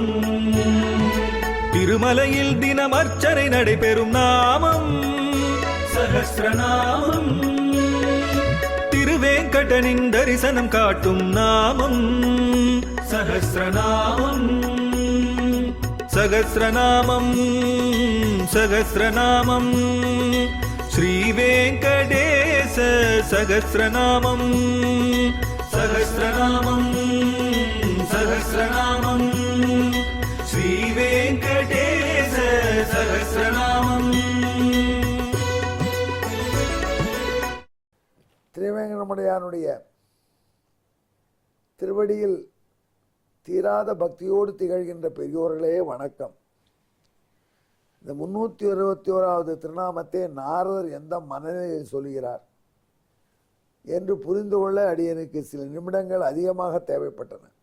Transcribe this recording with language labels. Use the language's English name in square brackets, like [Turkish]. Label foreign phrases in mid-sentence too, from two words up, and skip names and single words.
[Tamil] திருமலையில் தினம் அர்ச்சனை நடைபெறும் நாமம் சஹஸ்ரநாமம். திருவேங்கடனின் தரிசனம் காட்டும் நாமம் சஹஸ்ரநாமம். [Sanskrit] सहस्रनामम् सहस्रनामम् श्रीवेङ्कटेश सहस्रनामं सहस्रनामं सहस्रनामं श्रीवेङ्कटेश सहस्रनामं। [Tamil] திருவேங்கடமுடையானுடைய திருவடியில் தீராத பக்தியோடு திகழ்கின்ற பெரியோர்களே வணக்கம். இந்த 361வது திருநாமத்தை நாரதர் எந்த மனநிலையில் சொல்கிறார் என்று புரிந்து கொள்ள அடியனுக்கு சில நிமிடங்கள் அதிகமாக தேவைப்பட்டன.